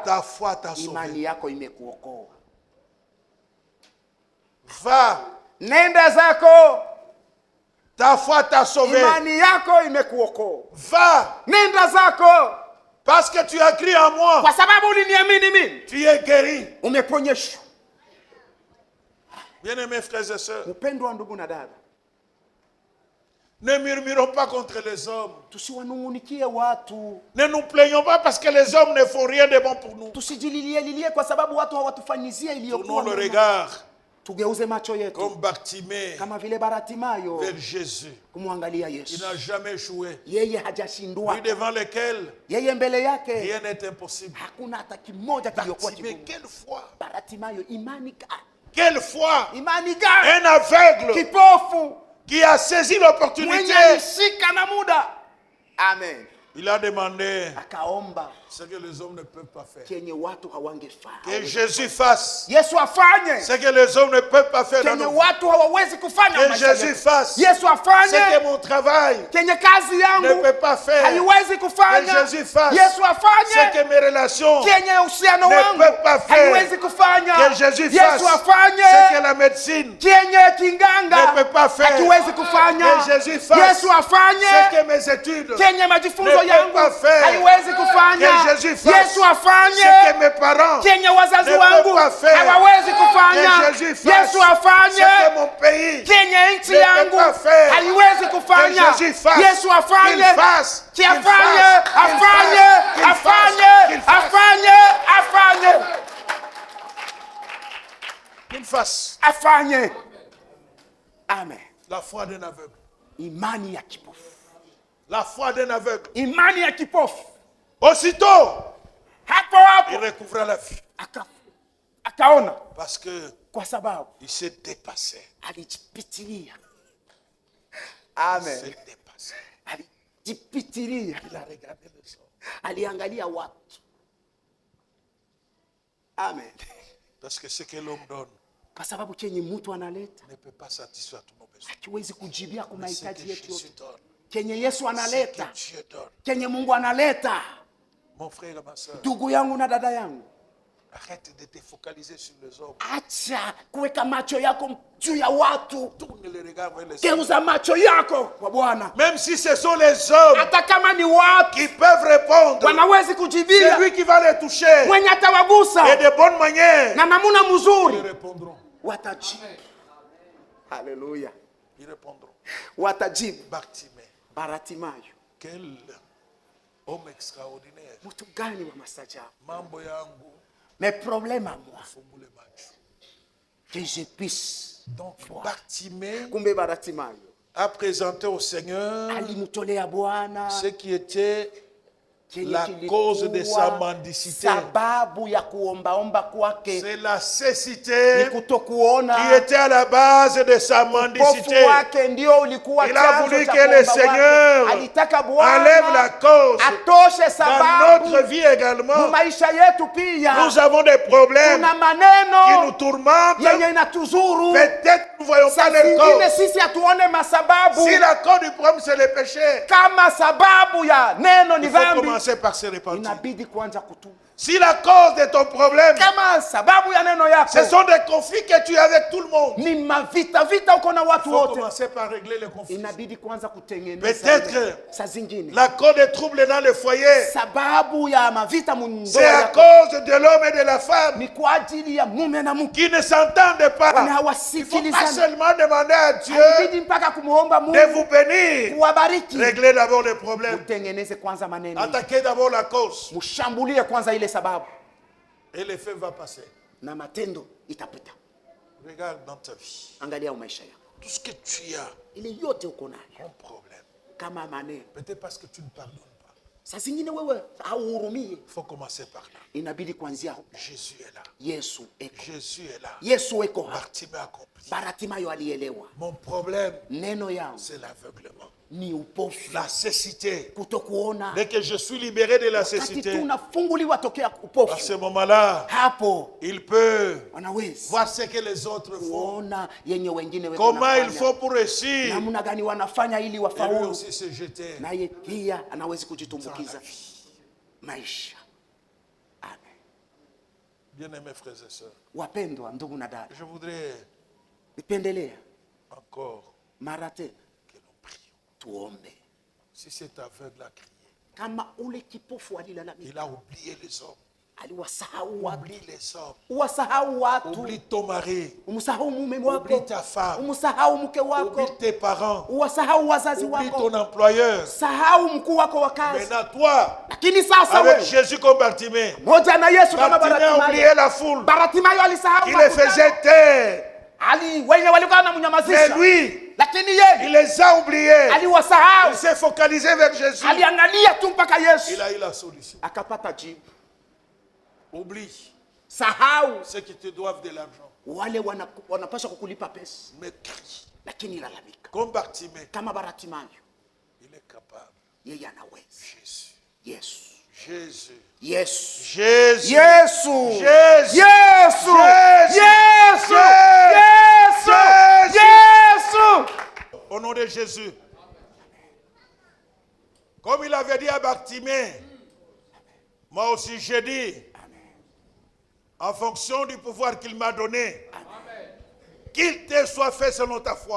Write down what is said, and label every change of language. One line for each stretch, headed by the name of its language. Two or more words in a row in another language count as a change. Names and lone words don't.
French: ta foi t'a
Swahili: imani
French: sauvé.
Swahili: yako imekuokoa.
French: Va,
Swahili: Nenda zako,
French: ta foi t'a sauvé.
Swahili: imani yako imekuokoa.
French: Va,
Swahili: Nenda zako,
French: parce que tu as cru en moi.
Swahili: kwa sababu uliniamini mimi,
French: Tu es guéri.
Swahili: umeponyeshwa.
French: Bien-aimés frères et sœurs,
Swahili: Mpendwa ndugu na dada,
French: ne murmurons pas contre les hommes.
Swahili: tusiwanungunikie watu,
French: Ne nous plaignons pas parce que les hommes ne font rien de bon pour nous.
Swahili: tusijililie kwa sababu watu hawatufanyizie iliyokuwa
French: Tournons le
Swahili: mema.
French: regard
Swahili: Tugeuze macho yetu
French: comme Bartimée
Swahili: kama vile Bartimayo
French: vers Jésus.
Swahili: kumwangalia
French: Il
Swahili: Yesu.
French: n'a jamais échoué.
Swahili: Yeye hajashindwa,
French: Lui devant lequel
Swahili: yeye mbele yake
French: rien n'est impossible.
Swahili: hakuna hata kimoja kiliokuwa
French: Bartimée,
Swahili: kigumu.
French: quelle foi!
Swahili: Bartimayo, imani gani?
French: Quelle foi!
Swahili: Imani gani?
French: Un aveugle
Swahili: Kipofu
French: qui a saisi l'opportunité.
Swahili: mwenye alishika na muda. Amen.
French: Il a demandé
Swahili: Akaomba
French: ce que les hommes ne peuvent pas faire.
Swahili: kenye watu hawangefanya.
French: Que Jésus fasse
Swahili: Yesu afanye
French: ce que les hommes ne peuvent pas faire dans
Swahili: kenye
French: nos vies.
Swahili: watu hawawezi kufanya
French: Que
Swahili: maisha
French: Jésus
Swahili: yetu.
French: fasse
Swahili: Yesu
French: ce
Swahili: afanye
French: que mon travail
Swahili: kenye kazi
French: ne
Swahili: yangu
French: peut pas faire.
Swahili: haiwezi
French: Que
Swahili: kufanya.
French: Jésus fasse
Swahili: Yesu
French: ce
Swahili: afanye
French: que mes relations
Swahili: kenye uhusiano
French: ne
Swahili: wangu
French: peut pas faire.
Swahili: haiwezi kufanya.
French: Que Jésus
Swahili: Yesu
French: fasse ce
Swahili: afanye
French: que la médecine
Swahili: kenye kinganga
French: ne peut pas faire.
Swahili: hakiwezi kufanya.
French: Que Jésus fasse
Swahili: Yesu
French: ce
Swahili: afanye
French: que mes études
Swahili: kenye majifunzo
French: ne peut
Swahili: yangu
French: pas faire.
Swahili: haiwezi kufanya.
French: Que Jésus fasse
Swahili: Yesu
French: ce
Swahili: afanye
French: que mes parents
Swahili: kenye wazazi
French: ne
Swahili: wangu
French: peut pas faire.
Swahili: hawawezi kufanya.
French: Que Jésus fasse
Swahili: Yesu afanye
French: ce que mon pays
Swahili: kenye nchi
French: ne peut
Swahili: yangu
French: pas faire.
Swahili: haiwezi kufanya.
French: Que Jésus fasse
Swahili: Yesu afanye
French: qu'il fasse, qu'il
Swahili: kiafanye
French: fasse, qu'il
Swahili: afanye
French: fasse, qu'il
Swahili: afanye
French: fasse,
Swahili: afanye
French: qu'il fasse
Swahili: afanye. Amen.
French: la foi d'un aveugle.
Swahili: Imani ya kipofu,
French: La foi d'un aveugle.
Swahili: imani ya kipofu.
French: Aussitôt,
Swahili: Hapo
French: il
Swahili: hapo
French: recouvra la vue.
Swahili: akaona,
French: Parce que
Swahili: kwa sababu
French: il s'est dépassé.
Swahili: alijipitilia.
French: Il Amen. s'est dépassé.
Swahili: Alijipitilia,
French: Il a regardé les hommes.
Swahili: aliangalia watu. Amen.
French: Parce que ce que l'homme donne
Swahili: Kwa sababu chenye mtu analeta
French: ne peut pas satisfaire tous nos besoins.
Swahili: hakiwezi kujibia kwa
French: Mais ce que
Swahili: mahitaji yetu
French: Jésus
Swahili: yote.
French: donne,
Swahili: Kenye Yesu
French: ce que
Swahili: analeta,
French: Dieu donne.
Swahili: kenye Mungu analeta.
French: Mon frère et ma soeur,
Swahili: Ndugu yangu na dada yangu,
French: arrête de te focaliser sur les hommes.
Swahili: acha kuweka macho yako juu ya watu.
French: Tourne le regard vers les hommes.
Swahili: Geuza macho yako kwa Bwana.
French: Même si ce sont les hommes
Swahili: Hata kama ni watu
French: qui peuvent répondre,
Swahili: wanawezi
French: c'est
Swahili: kujibia,
French: lui qui va les toucher.
Swahili: mwenye
French: Et
Swahili: atawagusa
French: de bonnes manières,
Swahili: na namuna
French: ils
Swahili: mzuri
French: répondront.
Swahili: watajibu. Haleluya,
French: Ils répondront.
Swahili: watajibu.
French: Bartimée,
Swahili: Bartimayo,
French: quel homme extraordinaire.
Swahili: mtu gani wa mastajabu. Mambo yangu,
French: Mais problème à moi,
Swahili: fungule macho.
French: que je puisse. Donc Bartimée
Swahili: Kumbe Bartimayo
French: a présenté au Seigneur
Swahili: alimtolea Bwana
French: ce qui était
Swahili: kenye
French: la
Swahili: kilikuwa
French: cause de sa mendicité.
Swahili: sababu ya kuombaomba kwake
French: C'est la
Swahili: ni
French: cécité
Swahili: kutokuona.
French: qui était à la base de sa
Swahili: Upofu
French: mendicité.
Swahili: wake ndio ulikuwa
French: Il a
Swahili: chanzo
French: voulu
Swahili: cha
French: que le
Swahili: kuomba
French: Seigneur
Swahili: wake. Alitaka
French: enlève la
Swahili: Bwana
French: cause.
Swahili: atoshe
French: Dans
Swahili: sababu
French: notre vie
Swahili: mu
French: également,
Swahili: maisha yetu pia.
French: nous avons des problèmes
Swahili: Kuna
French: qui
Swahili: maneno
French: nous tourmentent.
Swahili: yenye inatuzuru.
French: Peut-être nous ne voyons pas
Swahili: Saa
French: leur
Swahili: zingine
French: cause.
Swahili: sisi hatuone masababu.
French: Si la cause du problème c'est le péché,
Swahili: Kama sababu ya neno ni
French: il faut
Swahili: dhambi,
French: commencer par se repentir.
Swahili: inabidi kwanza kutubu.
French: Si la cause de ton problème,
Swahili: kama sababu ya neno
French: ce
Swahili: yako
French: sont des conflits que tu as avec tout le monde,
Swahili: ni mavita uko na
French: il
Swahili: watu
French: faut
Swahili: wote,
French: commencer par régler les conflits.
Swahili: inabidi kwanza kutengeneza
French: Peut-être
Swahili: saa zingine
French: la cause des troubles dans le foyer,
Swahili: sababu ya mavita mundoa
French: c'est à
Swahili: yako
French: cause de l'homme et de la femme
Swahili: ni kwa ajili ya mume na mke
French: qui ne s'entendent
Swahili: na
French: pas. Il ne faut pas
Swahili: hawasikilizana.
French: seulement demander à Dieu
Swahili: Inabidi mpaka kumuomba
French: de
Swahili: Mungu
French: vous bénir.
Swahili: kuwabariki.
French: Réglez d'abord les problèmes.
Swahili: Mutengeneze kwanza maneno,
French: Attaquez d'abord la cause.
Swahili: mushambulie kwanza ile sababu
French: Et l'effet va passer.
Swahili: na matendo itapita.
French: Regarde dans ta vie.
Swahili: Angalia maisha yako,
French: Tout ce que tu as
Swahili: ile yote uko nayo
French: comme problème.
Swahili: kama maneno,
French: Peut-être parce que tu ne pardonnes pas.
Swahili: saa zingine wewe hauhurumie,
French: Il faut commencer par là.
Swahili: inabidi kuanzia
French: Jésus est là.
Swahili: Yesu eko,
French: Jésus est là.
Swahili: Yesu eko hapa.
French: Bartimée a compris.
Swahili: Bartimayo alielewa
French: Mon problème,
Swahili: neno yao
French: c'est l'aveuglement.
Swahili: ni upofu,
French: La cécité.
Swahili: kutokuona.
French: Dès que je suis libéré de la
Swahili: Wakati
French: cécité,
Swahili: tunafunguliwa tokea
French: à ce
Swahili: upofu,
French: moment-là,
Swahili: hapo
French: il peut
Swahili: wanaweza
French: voir ce que les autres font.
Swahili: kuona yenye wengine weko
French: Comment il
Swahili: wanafanya.
French: faut pour réussir.
Swahili: Namna gani wanafanya ili
French: Et lui
Swahili: wafaulu,
French: aussi se jeter.
Swahili: naye pia anaweza
French: Dans
Swahili: kujitumbukiza
French: la vie.
Swahili: maisha. Amen.
French: Bien-aimés frères et sœurs,
Swahili: Wapendwa ndugu na dada,
French: je voudrais
Swahili: nipendelea
French: encore
Swahili: mara tena
French: que nous prions.
Swahili: tuombe.
French: Si cet aveugle a crié,
Swahili: Kama ule kipofu alilalamika,
French: il a oublié les hommes.
Swahili: aliwasahau watu,
French: Oublie les hommes.
Swahili: uwasahau watu,
French: Oublie ton mari.
Swahili: umsahau mume
French: Oublie
Swahili: wako,
French: ta femme.
Swahili: umsahau mke
French: Oublie
Swahili: wako,
French: tes parents.
Swahili: uwasahau wazazi
French: Oublie
Swahili: wako,
French: ton employeur.
Swahili: sahau mkuu wako wa kazi.
French: Maintenant, toi,
Swahili: Lakini sasa
French: avec
Swahili: wewe
French: Jésus comme Bartimée,
Swahili: moja na Yesu kama
French: Bartimée a oublié
Swahili: Bartimayo,
French: la foule
Swahili: Bartimayo alisahau
French: qui les faisait
Swahili: makutano.
French: taire.
Swahili: Wenye walikuwa
French: Mais
Swahili: wanamnyamazisha,
French: lui,
Swahili: lakini yeye
French: il les a oubliés.
Swahili: aliwasahau,
French: Il s'est focalisé vers Jésus.
Swahili: aliangalia tu mpaka Yesu
French: Il a eu la solution.
Swahili: akapata jibu.
French: Oublie
Swahili: Sahau
French: ceux qui te doivent de l'argent.
Swahili: wale wanapaswa kukulipa pesa,
French: Mais crie.
Swahili: lakini lalamika
French: Comme Bartimée,
Swahili: kama Bartimayo,
French: il est capable.
Swahili: yeye anaweza.
French: Jésus.
Swahili: Yesu,
French: Jésus.
Swahili: Yesu,
French: Jésus.
Swahili: Yesu,
French: Jésus.
Swahili: Yesu,
French: Jésus.
Swahili: Yesu,
French: Jésus.
Swahili: Yesu, Yesu.
French: Au nom de Jésus. Comme il avait dit à Bartimée, moi aussi j'ai dit, en fonction du pouvoir qu'il m'a donné, qu'il te soit fait selon ta foi.